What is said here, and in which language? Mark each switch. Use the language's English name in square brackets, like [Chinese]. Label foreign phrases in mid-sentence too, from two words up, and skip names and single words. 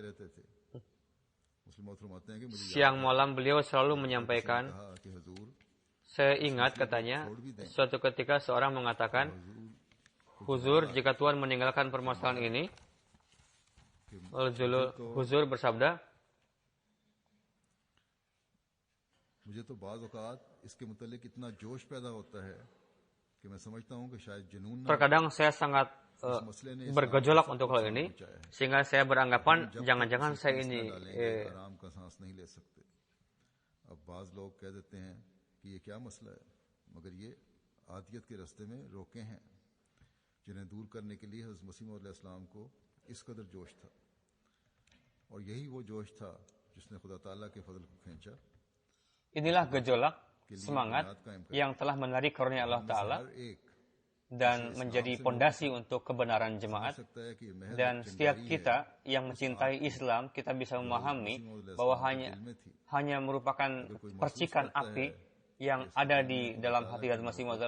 [Indonesian] Siang malam beliau selalu menyampaikan, saya ingat katanya, suatu ketika seorang mengatakan, Huzur, jika Tuhan meninggalkan permasalahan ini, Huzur bersabda, [Urdu] مجھے تو بعض اوقات اس کے متعلق اتنا جوش پیدا ہوتا ہے کہ میں سمجھتا ہوں کہ شاید جنون نہ [Indonesian] terkadang saya sangat bergejolak untuk hal ini, sehingga saya beranggapan jangan-jangan saya ini [Urdu] آرام کا سانس نہیں لے سکتے۔ اب بعض لوگ کہہ دیتے ہیں کہ یہ کیا مسئلہ ہے، مگر یہ آدیت کے راستے میں روکے ہیں جنہیں دور کرنے کے لیے حضرت مسیح موعود علیہ السلام کو اس قدر جوش تھا. اور یہی وہ جوش تھا جس نے خدا تعالیٰ کے فضل کو کھینچا. [Indonesian] Inilah gejolak semangat yang telah menarik karunia Allah Ta'ala dan menjadi pondasi untuk kebenaran jemaat. Dan setiap kita yang mencintai Islam, kita bisa memahami bahwa hanya merupakan percikan api yang ada di dalam hati Hazrat Masih Maud.